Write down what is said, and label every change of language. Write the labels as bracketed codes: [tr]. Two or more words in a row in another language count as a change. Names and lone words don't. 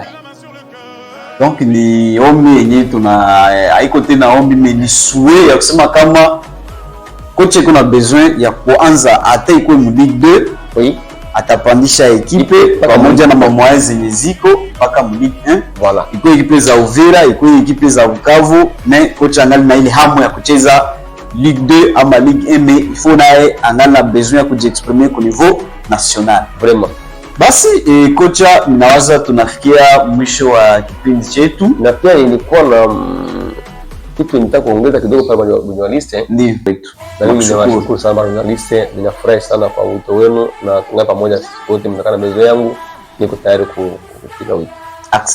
[sw] Donc ni ombi yenyewe haiko tena ombi ni souhait ya kusema kama kocha kuna besoin ya kuanza hata iko mu Ligue 2. [fr] Oui. [sw] Atapandisha ekipe pamoja na mamwaya zenye ziko mpaka mu Ligue 1. [fr] Voilà. [sw] Iko ekipe za Uvira, iko ekipe za Bukavu, mais kocha angali na ile hamu ya kucheza Ligue 2 ama Ligue 1, [fr] mais il faut [sw] naye angali na besoin ya kujiexprimer [fr] au niveau national. Vraiment. [sw] Basi kocha, ninawaza tunafikia mwisho wa kipindi chetu, na pia nilikuwa na kitu nitaka kuongeza kidogo pale kwa journalist. Ndio. Na mimi ninawashukuru sana journalist, ninafurahi sana kwa wito wenu na tunga pamoja wote mtakana mezo yangu, niko tayari kupiga wito.